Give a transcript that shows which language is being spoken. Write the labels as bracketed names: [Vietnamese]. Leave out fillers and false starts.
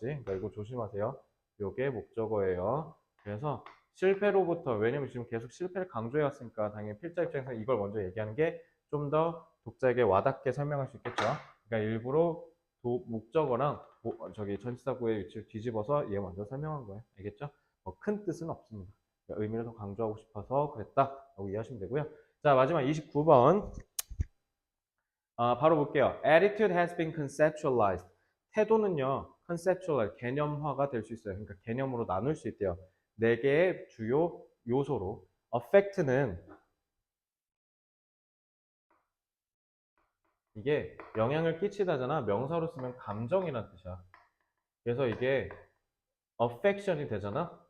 [Korean] 그러니까 이거 조심하세요. 요게 목적어예요. 그래서 실패로부터 왜냐면 지금 계속 실패를 강조해 왔으니까 당연히 필자 입장에서 이걸 먼저 얘기하는 게 좀 더 독자에게 와닿게 설명할 수 있겠죠. 그러니까 일부러 목적어랑 전치사구의 위치를 뒤집어서 얘 먼저 설명한 거예요. 알겠죠? 큰 뜻은 없습니다. 그러니까 의미를 더 강조하고 싶어서 그랬다라고 이해하시면 되고요. 자 마지막 29번 바로 볼게요. [English] Attitude has been conceptualized. [Korean] 태도는요, conceptual, 개념화가 될 수 있어요. 그러니까 개념으로 나눌 수 있대요. 4개의 주요 요소로. affect는 이게 영향을 끼치다잖아. 명사로 쓰면 감정이란 뜻이야. 그래서 이게 affection이 되잖아.